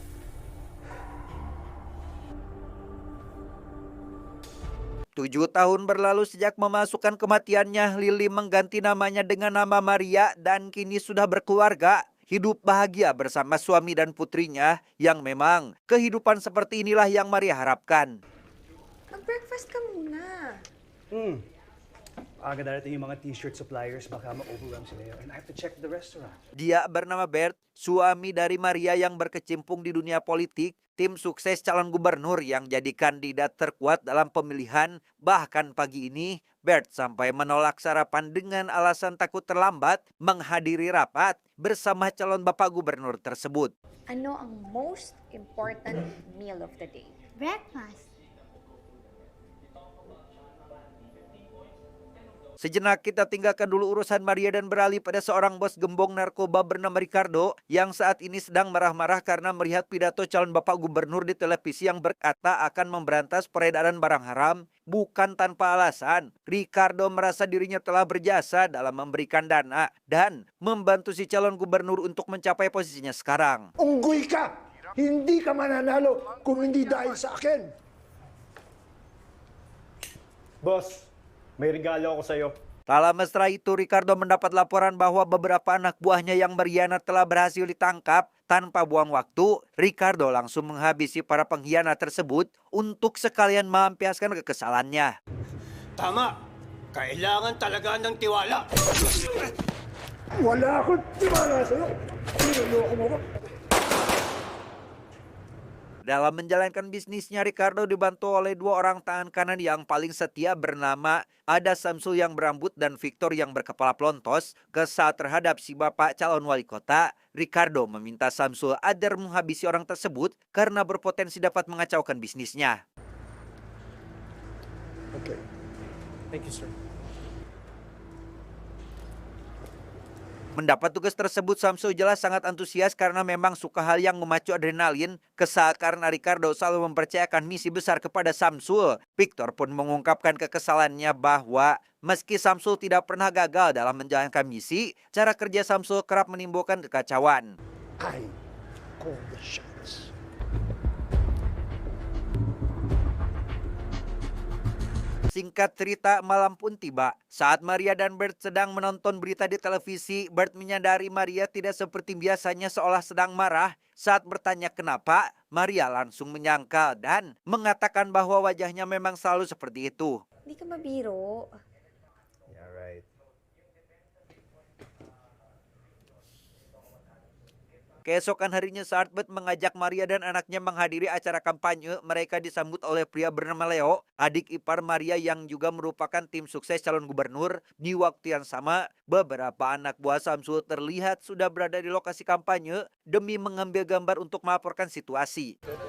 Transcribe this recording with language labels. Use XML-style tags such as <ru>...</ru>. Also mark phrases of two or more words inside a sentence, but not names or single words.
<id>Tujuh tahun berlalu sejak memasukkan kematiannya, Lily mengganti namanya dengan nama Maria dan kini sudah berkeluarga. Hidup bahagia bersama suami dan putrinya yang memang kehidupan seperti inilah yang Maria harapkan.</id> <tl>Mag-breakfast ka muna. Aga darating yung mga</tl> <en>t-shirt suppliers,</en> <tl>baka ma-overwhelm sila yun.</tl> <en>And I have to check the restaurant.</en> <id>Dia bernama Bert, suami dari Maria yang berkecimpung di dunia politik, tim sukses calon gubernur yang jadi kandidat terkuat dalam pemilihan. Bahkan pagi ini, Bert sampai menolak sarapan dengan alasan takut terlambat menghadiri rapat bersama calon bapak gubernur tersebut.</id> <tl>Ano ang</tl> <en>most important meal of the day?</en> <tl>Breakfast.</tl> <id>Sejenak kita tinggalkan dulu urusan Maria dan beralih pada seorang bos gembong narkoba bernama Ricardo yang saat ini sedang marah-marah karena melihat pidato calon bapak gubernur di televisi yang berkata akan memberantas peredaran barang haram. Bukan tanpa alasan, Ricardo merasa dirinya telah berjasa dalam memberikan dana dan membantu si calon gubernur untuk mencapai posisinya sekarang.</id> <tl>Unggoy ka! Hindi ka mananalo kung hindi dahil sa akin. Boss, may regalo ako sa'yo.</tl> <id>Tak lama setelah itu, Ricardo mendapat laporan bahwa beberapa anak buahnya yang berkhianat telah berhasil ditangkap. Tanpa buang waktu, Ricardo langsung menghabisi para pengkhianat tersebut untuk sekalian melampiaskan kekesalannya.</id> <tl>Tama. Kailangan talaga ng tiwala. Wala akong tiwala sa'yo. Niloloko mo ko.</tl> <id>Dalam menjalankan bisnisnya, Ricardo dibantu oleh dua orang tangan kanan yang paling setia bernama Ada Samsul yang berambut dan Victor yang berkepala pelontos. Kesal terhadap si bapak calon wali kota, Ricardo meminta Samsul agar menghabisi orang tersebut karena berpotensi dapat mengacaukan bisnisnya.</id> <en>Okay. Thank you, sir.</en> <id>Mendapat tugas tersebut, Samsul jelas sangat antusias karena memang suka hal yang memacu adrenalin. Kesal karena Ricardo selalu mempercayakan misi besar kepada Samsul. Victor pun mengungkapkan kekesalannya bahwa meski Samsul tidak pernah gagal dalam menjalankan misi, cara kerja Samsul kerap menimbulkan kekacauan.</id> <en>I call the shots.</en> <id>Singkat cerita, malam pun tiba. Saat Maria dan Bert sedang menonton berita di televisi, Bert menyadari Maria tidak seperti biasanya seolah sedang marah. Saat bertanya kenapa, Maria langsung menyangkal dan mengatakan bahwa wajahnya memang selalu seperti itu.</id> <tl>Hindi ka mabiro.</tl> <en>Yeah, right.</en> <id>Keesokan harinya saat Bert mengajak Maria dan anaknya menghadiri acara kampanye, mereka disambut oleh pria bernama Leo, adik ipar Maria yang juga merupakan tim sukses calon gubernur. Di waktu yang sama, beberapa anak buah Samsul terlihat sudah berada di lokasi kampanye demi mengambil gambar untuk melaporkan situasi.</id>